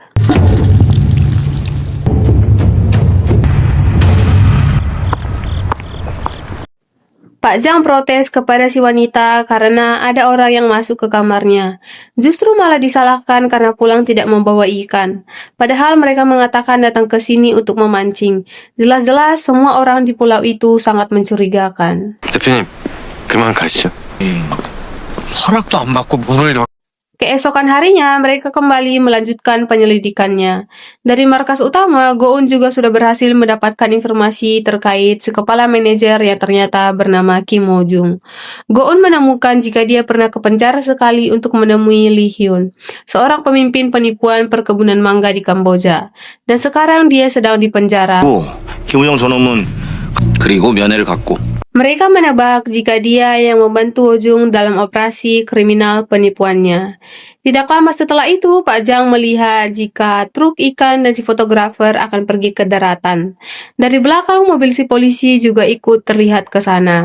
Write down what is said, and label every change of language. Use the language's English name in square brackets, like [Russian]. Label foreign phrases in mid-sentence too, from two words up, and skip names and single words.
[Indonesian] Pak Jang protes kepada si wanita karena ada orang yang masuk ke kamarnya. Justru malah disalahkan karena pulang tidak membawa ikan. Padahal mereka mengatakan datang ke sini untuk memancing. Jelas-jelas semua orang di pulau itu sangat mencurigakan. [Korean] 대표님 그만 가시죠. 허락도 안 받고 문을 열. [Indonesian] Keesokan harinya, mereka kembali melanjutkan penyelidikannya. Dari markas utama, Go-eun juga sudah berhasil mendapatkan informasi terkait si kepala manajer yang ternyata bernama Kim Ho-jung. Go-eun menemukan jika dia pernah ke penjara sekali untuk menemui Lee Hyun, seorang pemimpin penipuan perkebunan mangga di Kamboja. Dan sekarang dia sedang di penjara. [Korean] 김우영 저놈은 그리고 면회를 갖고. [Indonesian] Mereka menebak jika dia yang membantu Ojung dalam operasi kriminal penipuannya. Tidak lama setelah itu, Pak Jang melihat jika truk ikan dan si fotografer akan pergi ke daratan. Dari belakang, mobil si polisi juga ikut terlihat ke sana.